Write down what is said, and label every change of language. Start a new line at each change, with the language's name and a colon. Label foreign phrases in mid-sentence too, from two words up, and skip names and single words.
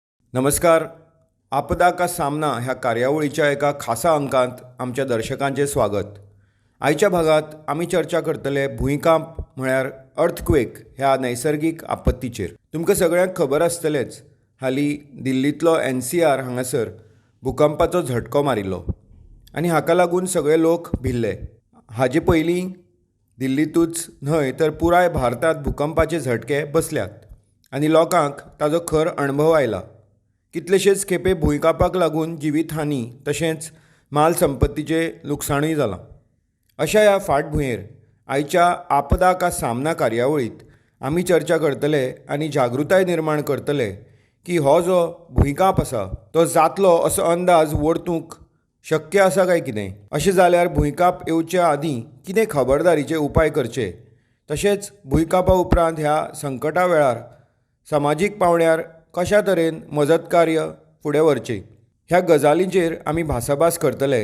Konkani: नमस्कार. आपदा का सामना ह्या कार्यावळीच्या एका खासा अंकांत आमच्या दर्शकांचे स्वागत. आयच्या भागात आमी चर्चा करतले भूंयकांप म्हळ्यार अर्थक्वेक ह्या नैसर्गिक आपत्तीचेर. तुमकां सगळ्यांक खबर आसतलेच, हालीं दिल्लींतलो NCR हांगासर भुकंपाचो झटको मारिल्लो आनी हाका लागून सगळे लोक भिल्ले. हाजे पयलीं दिल्लीतूच न्हय तर पुराय भारतांत भुकंपाचे झटके बसल्यात आनी लोकांक ताजो खर अणभव आयला. कितलेशेच खेपे भूंयकांपाक लागून जिवीतहानी तशेंच माल संपत्तीचें लुकसाणूय जालां. अशा ह्या फाटभुंयेर आयच्या आपदा का सामना कार्यावळींत आमी चर्चा करतले आनी जागृताय निर्माण करतले की हो जो भूंयकांप आसा तो जातलो असो अंदाज वर्तूंक शक्य आसा काय कितें. अशें जाल्यार भूंयकांप येवच्या आदीं कितें खबरदारीचे उपाय करचे, तशेंच भूंयकांपा उपरांत ह्या संकटा वेळार समाजीक पावंड्यार कशा तरेन मजत कार्य फुडें व्हरचें ह्या गजालींचेर आमी भासाभास करतले.